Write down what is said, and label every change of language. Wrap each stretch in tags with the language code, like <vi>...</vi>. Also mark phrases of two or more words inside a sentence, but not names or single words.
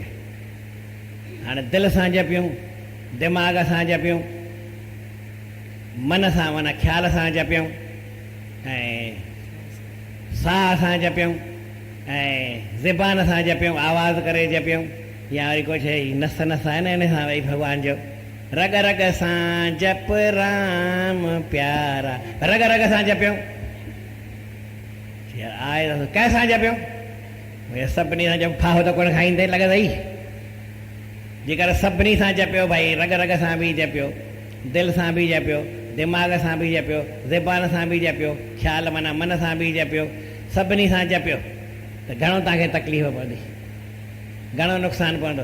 <sd>हाणे दिलि सां जपियूं, दिमाग़ सां जपियूं, मन सां माना ख़्याल सां जपियूं, ऐं साह सां जपियूं, ऐं ज़बान सां जपियूं, आवाज़ करे जपियूं, या वरी कुझु नस नस आहे न हिन सां वरी भॻवान जो रग रग सां जप राम प्यारा, रग रग सां जपियूं, आहे कंहिंसां जपियूं? भई सभिनी सां जप, फाहो त कोन खाईंदे लॻंदई। जेकर सभिनी सां जपियो, भई रग रग सां बि जपियो, दिलि सां बि जपियो, दिमाग़ सां बि जपियो, ज़बान सां बि जपियो, ख़्याल माना मन सां बि जपियो, सभिनी सां जपियो, त घणो तव्हांखे तकलीफ़ पवंदी, घणो नुक़सानु पवंदो।</sd>